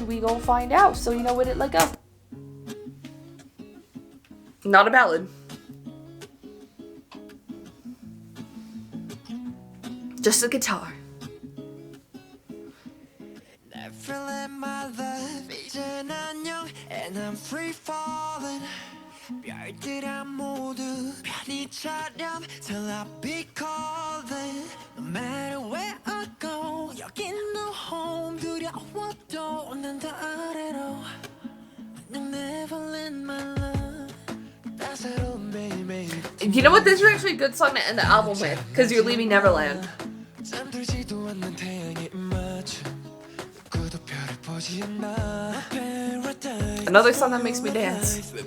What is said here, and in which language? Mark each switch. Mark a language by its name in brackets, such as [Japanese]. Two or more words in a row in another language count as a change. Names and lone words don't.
[English] We gonna find out. So you know what it like go. Not a ballad. Just a guitar. Neverland, my love, [Korean] 이젠 안녕, [English] and I'm free falling. [Korean] 별들아 모두 편히 차렴 [English] till I be calling. No matter where I go, 여긴 no home. [Korean] 두려워도 난 다 아래로. 그냥 Neverland, [English] my love. [Korean] 따사로운 매일매일. [English] You know what? This is actually a good song to end the album with, because you're leaving Neverland. Another song that makes me dance.